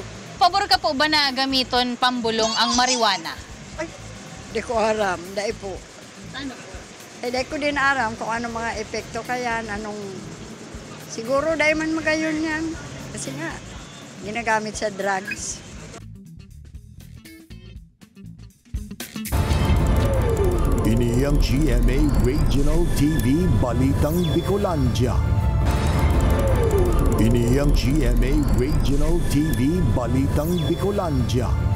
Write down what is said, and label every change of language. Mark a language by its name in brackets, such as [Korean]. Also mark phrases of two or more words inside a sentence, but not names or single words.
[Bikol] Pabor ka po ba na gamiton pambulong ang marijuana? Ay, di ko aram, dahil po. Ano po? Dahil ko din aram kung ano mga epekto kaya, siguro dahil man magayon yan. [Filipino] Kasi nga, ginagamit sa drugs. [Bikol] Ini ang GMA Regional TV Balitang Bicolandia. Ini ang GMA Regional TV Balitang Bicolandia.